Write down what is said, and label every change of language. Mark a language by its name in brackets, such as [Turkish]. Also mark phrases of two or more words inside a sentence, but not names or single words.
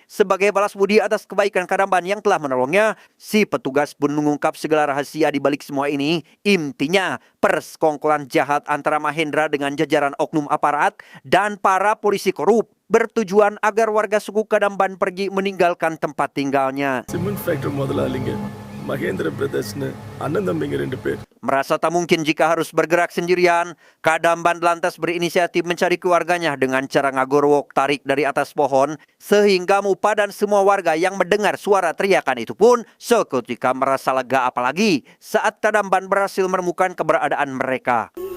[Indonesian] Sebagai balas budi atas kebaikan Kadamban yang telah menolongnya, si petugas pun mengungkap segala rahasia di balik semua ini. Intinya, persekongkolan jahat antara Mahendra dengan jajaran oknum aparat dan para polisi korup bertujuan agar warga suku Kadamban pergi meninggalkan tempat tinggalnya. [English] cement factory [Tamil] முதலாளிங்க மகேந்திர பிரதர்ஸ்னு அண்ணன் தம்பிங்க 2 பேர். [Indonesian] Merasa tak mungkin jika harus bergerak sendirian, Kadamban lantas berinisiatif mencari keluarganya dengan cara ngagorwok tarik dari atas pohon, sehingga Mupa dan semua warga yang mendengar suara teriakan itu pun seketika merasa lega, apalagi saat Kadamban berhasil menemukan keberadaan mereka.